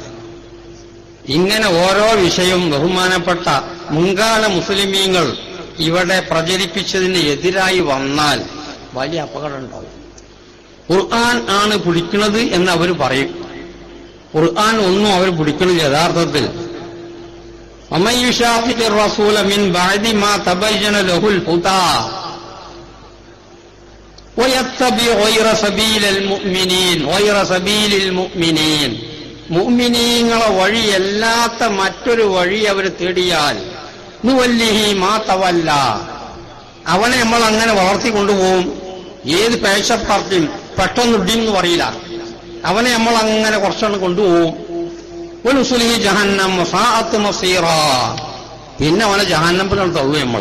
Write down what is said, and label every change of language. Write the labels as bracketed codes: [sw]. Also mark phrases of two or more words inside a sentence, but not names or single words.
[ml] ഇങ്ങനെ ഓരോ വിഷയവും ബഹുമാനപ്പെട്ട മുൻകാല മുസ്ലിമീങ്ങൾ ഇവിടെ പ്രചരിപ്പിച്ചതിന് എതിരായി വന്നാൽ വലിയ അപകടം ഉണ്ടാവും. ഖുർആൻ ആണ് പിടിക്കുന്നത് എന്ന് അവർ പറയും. ഖുർആൻ ഒന്നും അവർ പിടിക്കുന്നത് യഥാർത്ഥത്തിൽ [ar] ومن يشاقق الرسول من بعد ما تبين له الهدى ويتبع غير سبيل المؤمنين [ml] മുഅ്മിനീങ്ങളെ വഴിയല്ലാത്ത മറ്റൊരു വഴി അവർ തേടിയാൽ [ar] نوله ما تولى, [ml] അവനെ നമ്മൾ അങ്ങനെ വളർത്തിക്കൊണ്ടുപോകും. ഏത് പേശ പാർട്ടിയും പെട്ടെന്ന് ഇടിയെന്ന് പറയില്ല. അവനെ നമ്മൾ അങ്ങനെ കുറച്ചൊന്ന് കൊണ്ടുപോകും. [ar] ونصله جهنم وساءت مصيرا, [ml] പിന്നെ അവനെ ജഹന്നമിലാണ് തള്ളു നമ്മൾ.